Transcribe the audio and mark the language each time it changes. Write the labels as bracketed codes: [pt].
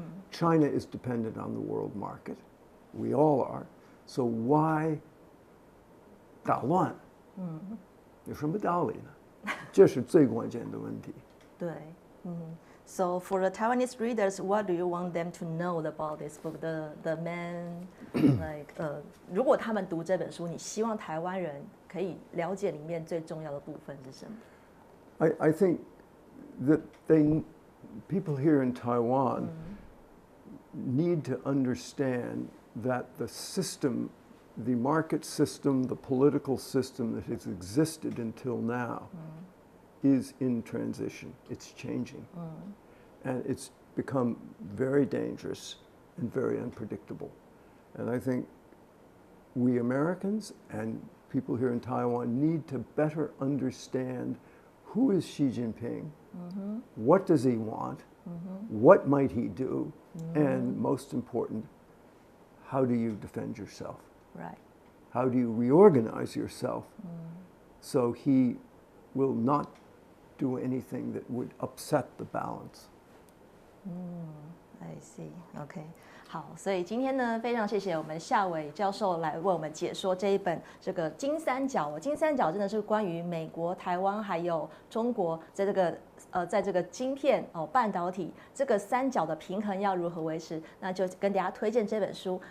[en] China is dependent on the world market. We all are. So why 打乱？ [zh] 有什么道理呢？这是最关键的问题。 [en] 对，So for the Taiwanese readers, what do you want them to know about this book? [zh] The main, like, 如果他们读这本书，你希望台湾人可以了解里面最重要的部分是什么 [en] I think that people here in Taiwan need to understand that the system, the market system, the political system that has existed until now is in transition. It's changing. And it's become very dangerous and very unpredictable. And I think we Americans and people here in Taiwan need to better understand who is Xi Jinping, what does he want, what might he do, and most important, how do you defend yourself? Right. How do you reorganize yourself so he will not do anything that would upset the balance? I see. OK. [zh] 好，所以今天呢，非常谢谢我们夏伟教授来为我们解说这一本这个金三角。金三角真的是关于美国、台湾还有中国在这个晶片半导体这个三角的平衡要如何维持，那就跟大家推荐这本书。